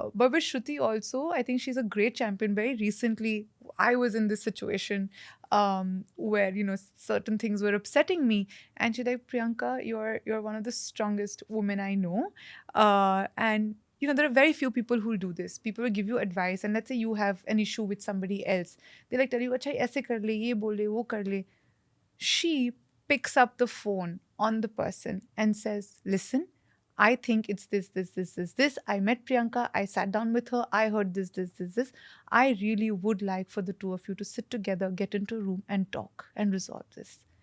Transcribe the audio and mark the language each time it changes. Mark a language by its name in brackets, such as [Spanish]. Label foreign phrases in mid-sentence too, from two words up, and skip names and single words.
[English] But with Shruti also, I think she's a great champion. Very recently, I was in this situation where certain things were upsetting me, and she's like, Priyanka, you're one of the strongest women I know, and there are very few people who'll do this. People will give you advice, and let's say you have an issue with somebody else. They like tell you, [Hindi] "अच्छा, ऐसे कर ले, ये बोल ले, वो कर ले." [English] She picks up the phone on the person and says, "Listen, I think it's this, this, this, this, this. I met Priyanka. I sat down with her. I heard this, this, this, this. I really would like for the two of you to sit together, get into a room, and talk and resolve this."